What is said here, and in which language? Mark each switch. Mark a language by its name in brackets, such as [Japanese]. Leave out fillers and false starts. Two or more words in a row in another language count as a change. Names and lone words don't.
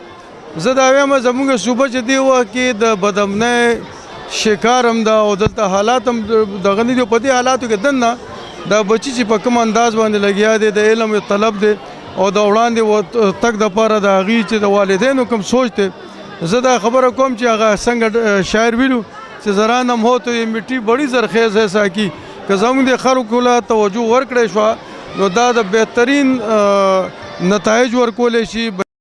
[Pashto] زه دا وایم زموږ صوبه چې دی وخت کې د بدامنۍ شکار هم ده او دلته حالات هم دغه نه دي. په دې حالاتو کې دننه دا بچي چې په کوم انداز باندې لګیا دی، د علم طلب دی او د وړاندې تګ دپاره د هغې چې د والدینو کوم سوچ دی. زه دا خبره کوم چې هغه څنګه شاعر ویلو چې [Urdu] زرانم هو تو یہ مٹی بڑی زرخیز ہے ساکی، [Pashto] که زموږ د خلکو له توجه ورکړی شوه نو دا د بهترین نتایج ورکولی شي.